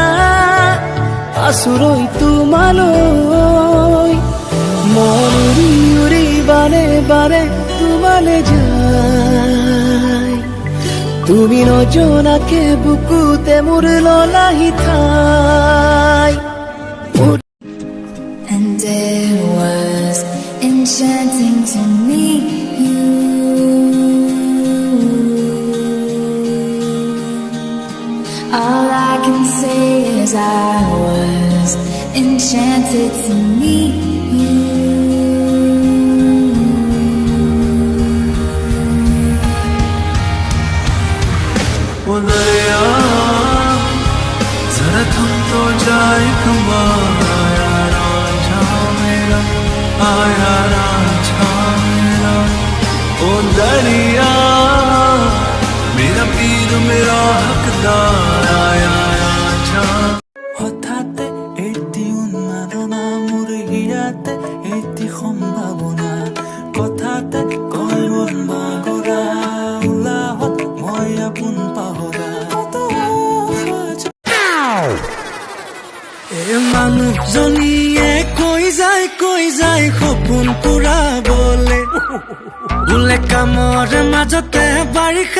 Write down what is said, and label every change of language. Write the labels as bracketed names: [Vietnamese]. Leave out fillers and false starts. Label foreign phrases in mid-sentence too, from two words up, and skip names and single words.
[Assamese] আচুৰৈ তোমালৈ মন উৰি উৰি বাৰে বাৰে তোমালে যায় তুমি নজনাকে বুকুতে মোৰ ললাহি ঠাই [English] And it was enchanting to meet you. All I can say is I was enchanted to meet you. [Hindi] वो दरिया जरा थम तो जाए कमाया रांझा मेरा आया रांझा मेरा ओ दरिया मेरा पीर मेरा हकदार आया रांझा [Assamese] হঠাতে এটি উন্মাদনা মোৰ হিয়াতে এটি সম্ভাৱনা কথাতে কয় মন বাগৰা উলাহত মই আপোন পাহৰা এই মানুহজনীয়ে কৈ যায় সপোন পুৰাবলে বোলে কামৰ মাজতে বাৰিষা